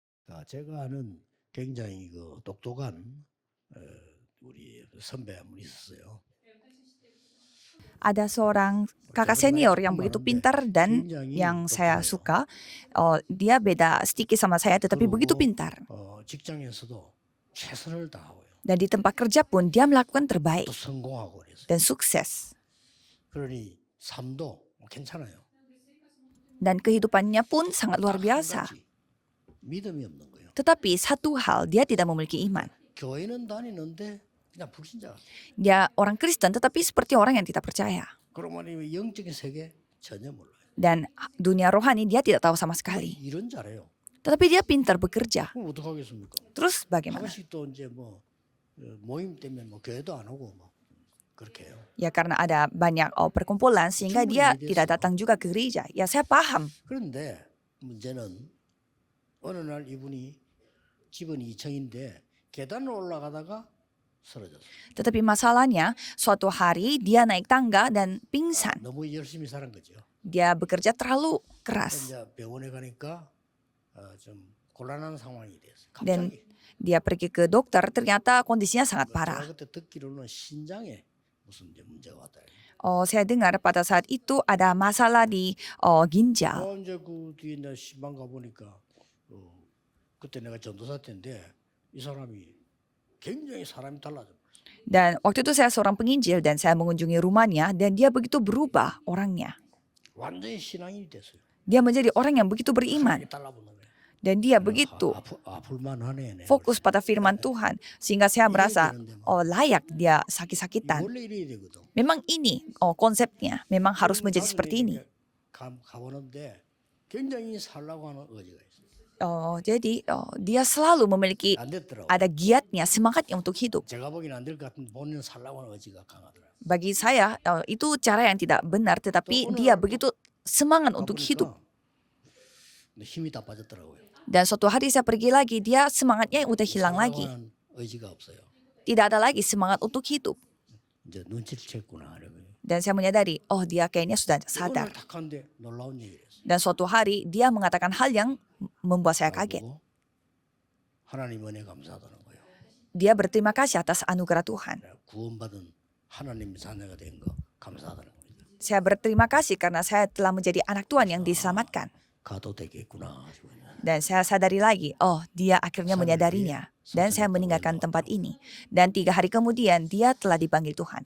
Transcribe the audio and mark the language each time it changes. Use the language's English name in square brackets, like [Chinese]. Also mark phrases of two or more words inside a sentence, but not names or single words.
[Korean] 제가 아는 굉장히 똑똑한 어, 우리 선배 한 분 있었어요. [Indonesian] Ada seorang kakak [Korean] 제가 많이 [Indonesian] senior yang [Korean] 조금 [Indonesian] begitu [Korean] 아는데 [Indonesian] pintar dan [Korean] 굉장히 [Indonesian] yang saya [Korean] 똑똑해요. [Indonesian] suka. Dia beda sedikit sama saya tetapi begitu [Korean] 그리고 [Indonesian] pintar. [Korean] 직장에서도 최선을 다하고요. [Indonesian] Dan di tempat kerja pun dia melakukan terbaik [Korean] 또 성공하고 그랬어요. [Indonesian] dan sukses. [Korean] 그러니 삶도 괜찮아요. [Indonesian] Dan kehidupannya pun sangat luar [Korean] 딱 한 [Indonesian] biasa. [Korean] 가지 믿음이 없는 거예요. [Indonesian] Tetapi satu hal, dia tidak memiliki iman. [Korean] 교회는 다니는데 그냥 불신자. [Indonesian] Dia orang Kristen tetapi seperti orang yang tidak percaya. [Korean] 그러면 이 영적인 세계 전혀 몰라요. [Indonesian] Dan dunia rohani dia tidak tahu sama sekali. [Korean] 일은 잘해요. [Indonesian] Tetapi dia pintar bekerja. [Korean] 그럼 어떡하겠습니까? [Indonesian] Terus [Korean] 한 [Indonesian] bagaimana? [Korean] 번씩 또 이제 모임 때문에 교회도 안 오고 그렇게 해요. [Indonesian] Ya karena ada banyak perkumpulan sehingga dia tidak datang juga ke gereja. Ya saya paham. [Korean] 그런데 문제는 어느 날 이분이 집은 2층인데 계단을 올라가다가 쓰러졌어요. [Indonesian] Tetapi masalahnya suatu hari dia naik tangga dan pingsan. [Korean] 너무 열심히 살은 거죠. [Indonesian] Dia bekerja terlalu keras. [Korean] 이제 병원에 가니까 좀 곤란한 상황이 됐어요. [Indonesian] Dan [Korean] 갑자기. [Indonesian] dia pergi ke dokter ternyata kondisinya sangat [Korean] 제가 [Indonesian] parah. [Korean] 그때 듣기로는 신장에 무슨 이제 문제가 왔다. [Indonesian] Saya dengar pada saat itu ada masalah di ginjal. [Korean] 이제 그 뒤에 이제 신방 가 보니까 그때 내가 전도사 때인데 이 사람이 굉장히 사람이 달라져. [Indonesian] Dan waktu itu saya seorang penginjil dan saya mengunjungi rumahnya dan dia begitu berubah orangnya. [Korean] 완전히 신앙인이 됐어요. [Indonesian] Dia menjadi orang yang begitu beriman. [Korean] 하나님이 달라붙는 거예요. [Indonesian] Dan dia begitu [Korean] 아플만하네. [Indonesian] fokus pada firman Tuhan. Sehingga saya merasa layak dia sakit-sakitan. [Korean] 원래 이래야 되거든. [Indonesian] Memang ini konsepnya. Memang harus menjadi seperti ini. [Korean] 가보는데 굉장히 살라고 하는 의지가 있어요. [Indonesian] Jadi dia selalu memiliki [Korean] 안 됐더라고. [Indonesian] ada giatnya, semangatnya untuk hidup. [Korean] 제가 보기엔 안 될 것 같은데 본인은 살라고 하는 의지가 강하더라고요. [Indonesian] Bagi saya itu cara yang tidak benar, tetapi dia begitu semangat untuk hidup. [Korean] 근데 힘이 다 빠졌더라고요. [Indonesian] Dan suatu hari saya pergi lagi, dia semangatnya udah hilang [Korean] 살라고 [Indonesian] lagi. [Korean] 하는 의지가 없어요. [Indonesian] Tidak ada lagi semangat untuk hidup. [Korean] 이제 눈치를 챘구나. [Indonesian] Dan saya menyadari, dia kayaknya sudah sadar. [Korean] 오늘 탁한데 놀라운 얘기를 했어요. [Indonesian] Dan suatu hari dia mengatakan hal yang membuat saya kaget. [Korean] 나보고 하나님 은혜 감사하다는 거예요. [Indonesian] Dia berterima kasih atas anugerah Tuhan. [Korean] 구원받은 하나님 자녀가 된 거 감사하다는 겁니다. [Indonesian] Saya berterima kasih karena saya telah menjadi anak Tuhan yang diselamatkan. [Korean] 가도 되겠구나. [Indonesian] Dan saya sadari lagi, dia akhirnya menyadarinya. Dan saya meninggalkan tempat ini. Dan 3 hari kemudian dia telah dipanggil Tuhan.